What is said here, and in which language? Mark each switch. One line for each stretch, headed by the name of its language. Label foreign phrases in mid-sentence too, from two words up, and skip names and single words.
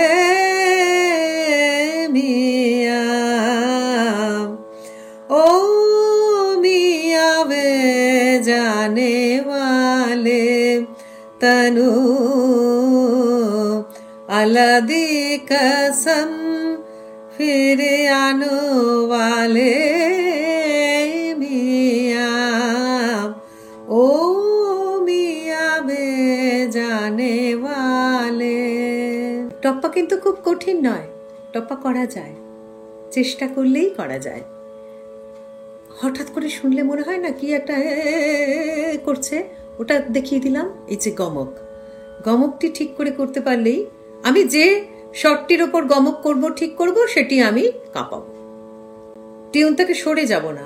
Punjabi: ਮਿਆ, ਓ ਮਿਆ ਵੇ ਜਾਨੇ ਵਾਲੇ ਤਨੁ ਅਲਦੀ ਕਸਮ ਫਿਰ ਆਨੇ ਵਾਲੇ ਮਿਆ, ਓ ਮਿਆ ਬੇ ਜਾਨੇ ਵਾਲੇ।
Bangla: টপ্পা কিন্তু খুব কঠিন নয়, টপ্পা করা যায়, চেষ্টা করলেই করা যায়। হঠাৎ করে শুনলে মনে হয় না কি একটা করছে, ওটা দেখিয়ে দিলাম। এই যে গমক, গমকটি ঠিক করে করতে পারলেই, আমি যে শর্টটির ওপর গমক করব ঠিক করব সেটি আমি কাঁপাবো, টিউন থেকে সরে যাব না।